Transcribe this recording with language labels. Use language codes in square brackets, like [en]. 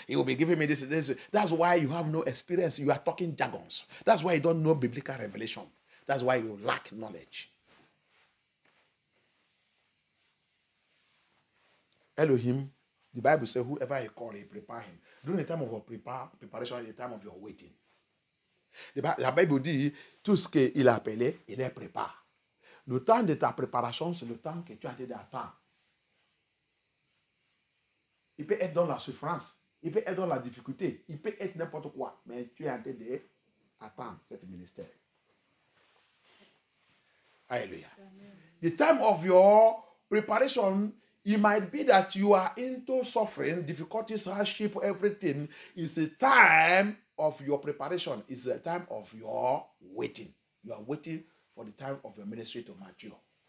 [en] He will be giving me this. That's why you have no experience. You are talking jargons. That's why you don't know biblical revelation. That's why you lack knowledge. Elohim, the Bible says, whoever he call, he prepare him. During the time of your preparation, the time of your waiting. [fr] La Bible dit, tout ce qu'il a appelé, il les prépare. Le temps de ta préparation, c'est le temps que tu as été d'attendre. Il peut être dans la souffrance. Il peut être dans la difficulté. Il peut être n'importe quoi. Mais tu es en train d'attendre cet ministère. [en] Hallelujah. The time of your preparation, it might be that you are into suffering, difficulties, hardship, everything. It's a time of your preparation. It's a time of your waiting. You are waiting for the time of your ministry to mature.